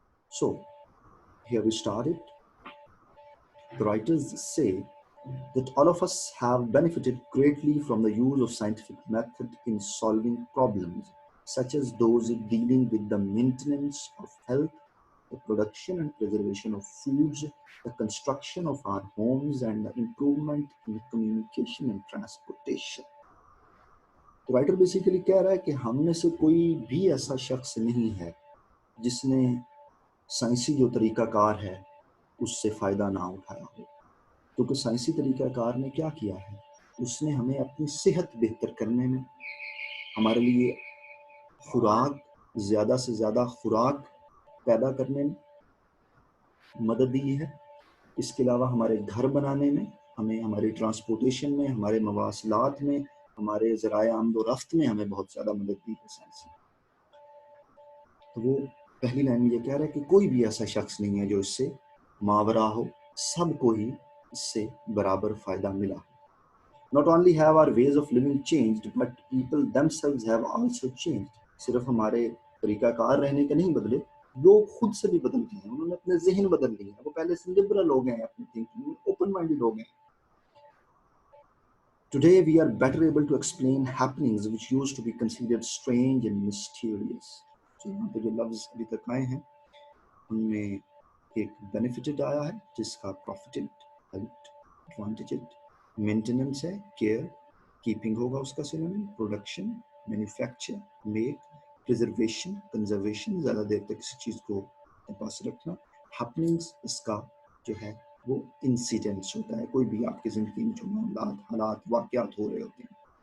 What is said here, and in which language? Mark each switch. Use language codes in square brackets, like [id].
[en] So here we started. The writers say that all of us have benefited greatly from the use of scientific method in solving problems such as those dealing with the maintenance of health, the production and preservation of foods, the construction of our homes, and the improvement in communication and transportation. [hi] तो writer basically कह रहा है कि हम में से कोई भी ऐसा शख्स नहीं है जिसने साइंसी जो तरीकाकार है उससे फ़ायदा ना उठाया हो, क्योंकि साइंसी तरीकाकार ने क्या किया है, उसने हमें अपनी सेहत बेहतर करने में, हमारे लिए खुराक ज़्यादा से ज़्यादा खुराक पैदा करने में मदद दी है। इसके अलावा हमारे घर बनाने में, हमें हमारे ट्रांसपोर्टेशन में, हमारे मवासलात में, हमारे ज़राए आमद-ओ-रफ़्त में हमें बहुत ज़्यादा मदद दी है साइंस ने। तो वो पहली लाइन में ये कह रहा है कि कोई भी ऐसा शख्स नहीं है जो इससे मावरा हो, सबको ही इससे बराबर फ़ायदा मिला। [en] Not only have our ways of living changed, but people themselves have also changed. [hi] सिर्फ हमारे तरीकाकार रहने के नहीं बदले, लोग खुद से भी बदल गए हैं, उन्होंने अपने ज़हन बदल लिए हैं, वो पहले से लिबरल हो गए हैं, अपनी थिंकिंग में ओपन माइंडेड हो गए हैं। [en] Today we are better able to explain happenings which used to be considered strange and mysterious. [hi] So यहाँ पे जो लफ्ज़ अभी तक आए हैं, उनमें एक benefited आया है, जिसका profited, helped, advantaged, maintenance है, care, keeping होगा उसका synonym, production, manufacture, make, preservation, conservation, ज़्यादा देर तक किसी चीज़ को अपने पास रखना, happenings इसका जो है वो इंसिडेंट्स होता है, कोई भी आपकी ज़िंदगी में जो मामलात, हालात, वाक़यात हो रहे होते हैं।